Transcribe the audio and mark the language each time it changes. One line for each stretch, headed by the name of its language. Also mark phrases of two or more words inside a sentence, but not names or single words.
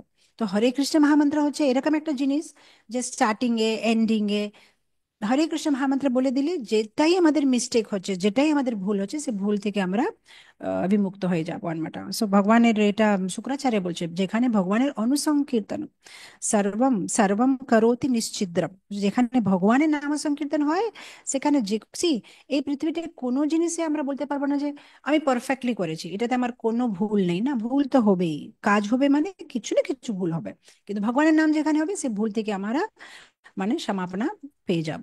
Bangla: তো হরে কৃষ্ণ মহামন্ত্র হচ্ছে এরকম একটা জিনিস, যে স্টার্টিং এ এন্ডিং এ হরে কৃষ্ণ মহামন্ত্র বলে দিলে যেটাই আমাদের মিস্টেক হচ্ছে, যেটাই আমাদের ভুল হচ্ছে, সে ভুল থেকে আমরা বিমুক্ত হয়ে যাবো আনমাটা। সো ভগবানের এটা শুক্রাচার্য বলছে, যেখানে ভগবানের অনুসংকীর্তন,
Sanskrit: সর্বম সর্বম করোতি নিশ্চিদ্রম,
Bangla: যেখানে ভগবানের নাম সংকীর্তন হয়, সেখানে যে see, এই পৃথিবীতে কোনো জিনিসে আমরা বলতে পারবো না যে আমি পারফেক্টলি করেছি, এটাতে আমার কোনো ভুল নেই। না, ভুল তো হবেই, কাজ হবে মানে কিছু না কিছু ভুল হবে, কিন্তু ভগবানের নাম যেখানে হবে সে ভুল থেকে আমরা মানে সমাপনা পেয়ে যাব।